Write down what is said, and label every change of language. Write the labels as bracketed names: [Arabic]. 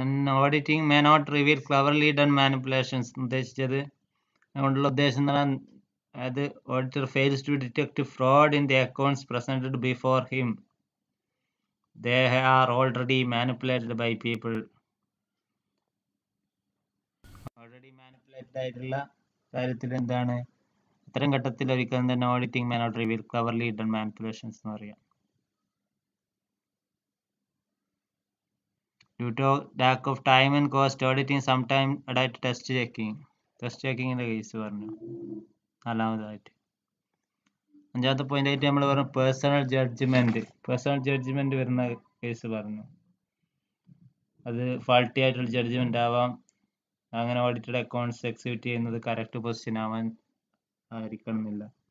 [English] Auditing may not reveal cleverly done manipulations. [Malayalam] ഉദ്ദേശിച്ചത് അതുകൊണ്ടുള്ള ഉദ്ദേശം എന്ന് പറഞ്ഞാൽ അത് [English] Auditor fails to detect fraud in the accounts presented before him. They are already manipulated by people. [Malayalam] Already manipulated ആയിട്ടുള്ള കാര്യത്തിൽ എന്താണ് അത്തരം ഘട്ടത്തിൽ ഒരിക്കലും തന്നെ auditing [English] may not reveal cleverly hidden manipulations [Malayalam] എന്ന് പറയാം. [English] Due to lack of time and cost, auditing sometimes added test checking. [Malayalam] Test ചെക്കിങ്ങിൻ്റെ case പറഞ്ഞു. നാലാമതായിട്ട് അഞ്ചാമത്തെ പോയിന്റ് ആയിട്ട് നമ്മൾ പറഞ്ഞു പേഴ്സണൽ ജഡ്ജ്മെന്റ് വരുന്ന കേസ് പറഞ്ഞു. അത് ഫാൾട്ടി ആയിട്ടുള്ള ജഡ്ജ്മെന്റ് ആവാം. അങ്ങനെ ഓഡിറ്റഡ് അക്കൗണ്ട്സ് എക്സിക്യൂട്ട് ചെയ്യുന്നത് കറക്റ്റ് പൊസിഷൻ ആയിരിക്കണമെന്നില്ല.